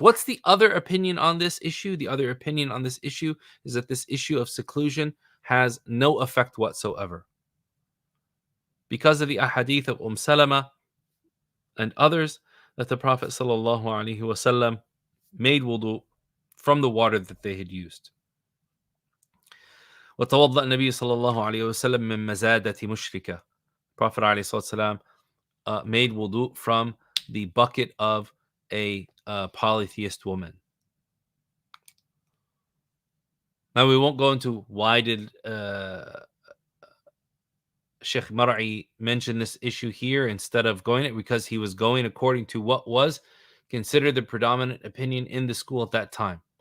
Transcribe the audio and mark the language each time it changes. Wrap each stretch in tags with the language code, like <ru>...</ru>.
<en>What's the other opinion on this issue? The other opinion on this issue is that this issue of seclusion has no effect whatsoever. Because of the ahadith of Salama and others, that the Prophet sallallahu alaihi wasallam made wudu from the water that they had used.</en> <ar>وتوضأ النبي صلى الله عليه وسلم من مزادة مشركة.</ar> <en>Prophet</en> <ar>عليه الصلاة والسلام</ar> <en>made wudu from the bucket of a polytheist woman. Now we won't go into why did Sheikh Mar'i mention this issue here instead of going it, because he was going according to what was considered the predominant opinion in the school at that time.</en>